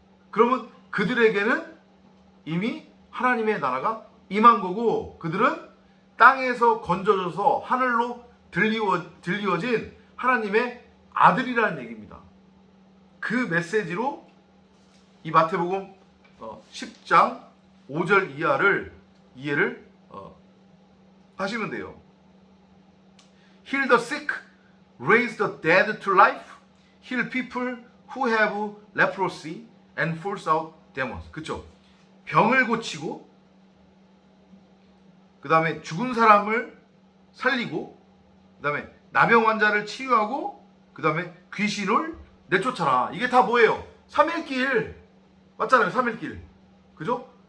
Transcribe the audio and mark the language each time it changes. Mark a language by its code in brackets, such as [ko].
[ko] 그러면 그들에게는 이미 하나님의 나라가 임한 거고, 그들은 땅에서 건져져서 하늘로 들리워진 하나님의 아들이라는 얘기입니다. 그 메시지로 이 마태복음 10장 5절 이하를 이해를 하시면 돼요. [en] Heal the sick, raise the dead to life, heal people who have leprosy and force out demons. [ko] 그쵸? 병을 고치고, 그 다음에 죽은 사람을 살리고, 그 다음에 나병 환자를 치유하고, 그 다음에 귀신을 내쫓아라. 이게 다 뭐예요? 3일길 맞잖아요. 3일길. 그죠?